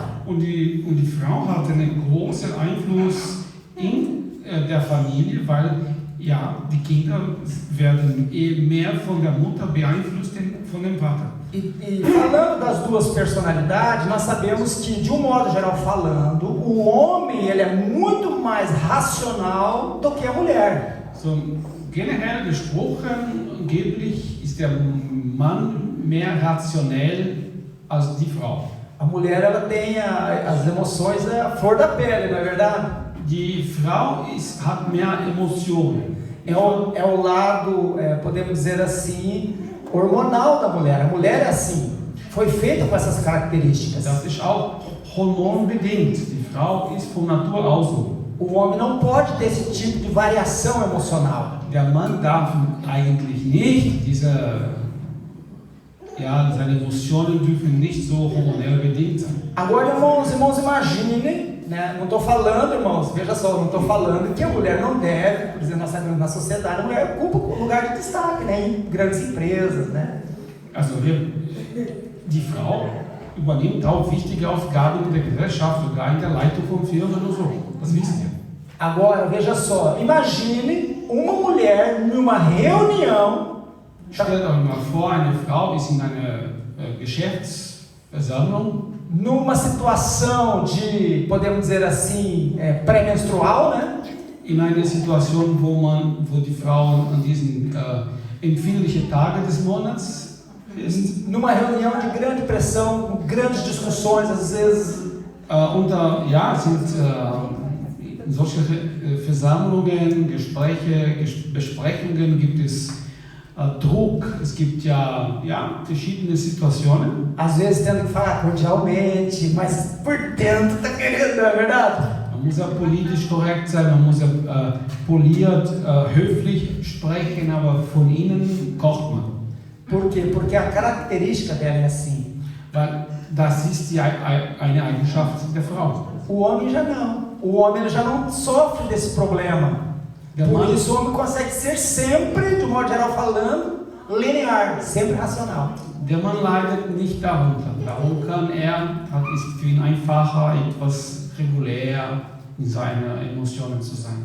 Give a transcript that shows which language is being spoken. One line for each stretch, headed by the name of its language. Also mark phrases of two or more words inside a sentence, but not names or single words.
German: Und die Frau hat einen großen Einfluss in der Familie, weil ja, die Kinder werden mehr von der Mutter beeinflusst von dem Vater.
Portuguese: E falando das duas personalidades, nós sabemos que, de um modo geral falando, o homem ele é muito mais racional do que a mulher.
German: So, generell gesprochen, angeblich ist der Mann mehr rationell als die Frau.
Portuguese: A mulher ela tem as emoções à flor da pele, não é verdade?
German: Die Frau hat mehr Emotionen.
Portuguese: É o lado, podemos dizer assim, hormonal da mulher. A mulher é assim, foi feita com essas características.
German: Das ist auch hormonbedingt. Die Frau ist von Natur aus so.
Portuguese: O homem não pode ter esse tipo de variação emocional.
German: Der Mann darf eigentlich nicht seine Emotionen dürfen nicht so hormonell bedingt sein.
Portuguese: Agora, irmãos, imaginem, né? Não estou falando, irmãos, veja só, não estou falando que a mulher não deve, por exemplo, na sociedade, a mulher ocupa um lugar de destaque, né? Em grandes empresas, né?
German: Also die Frau übernimmt auch wichtige Aufgaben in der Gesellschaft, sogar in der Leitung von Firmen und so. Das wissen wir.
Portuguese: Agora, veja só, imagine uma mulher numa reunião.
German: Stellt euch mal vor, eine Frau ist in einer Geschäftsversammlung.
Portuguese: Numa situação de, podemos dizer assim, pré-menstrual, né?
German: In einer Situation, wo die Frau an diesen empfindlichen Tagen des Monats ist.
Portuguese: Numa reunião de grande pressão, com grandes discussões, às vezes.
German: In solchen Versammlungen, Gespräche, Besprechungen gibt es Druck, es gibt verschiedene Situationen.
Portuguese: Às vezes tendo que falar cordialmente, mas por dentro está querendo, não é verdade?
German: Man muss ja politisch korrekt sein, man muss ja poliert, höflich sprechen, aber von innen kocht man.
Portuguese: Por quê? Porque a característica dela é assim.
German: Weil das ist eine Eigenschaft der Frau.
Portuguese: O homem já não. O homem ele já não sofre desse problema. Por isso o homem consegue ser sempre, de modo geral falando, linear, sempre racional.
German: Der Mann leidet nicht darunter. Darum ist für ihn einfacher, etwas regulär in seinen Emotionen zu sein.